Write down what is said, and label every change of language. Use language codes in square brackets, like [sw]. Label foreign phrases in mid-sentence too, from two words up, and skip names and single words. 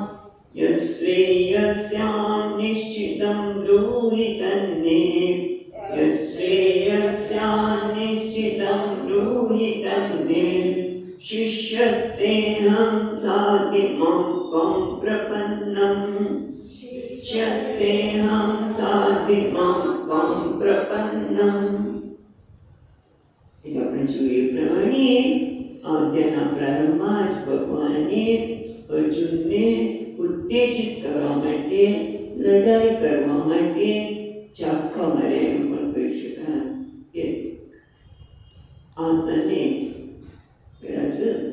[sa] यश्रेयस्यान्निश्चितं ब्रूहि तन्मे यश्रेयस्यान्निश्चितं ब्रूहि तन्मे शिष्यस्तेऽहं साधिमां त्वं प्रपन्नम् शिष्यस्तेऽहं साधिमां त्वं प्रपन्नम् [gu] આપણે જોઈએ પ્રમાણે અધ્યાયના પ્રારંભમાં જ ભગવાને અર્જુનને ઉત્તેજિત કરવા માટે લડાઈ કરવા માટે ચાપકા માર્યા એમ પણ કહી શકાય કે આ તને પેલા જ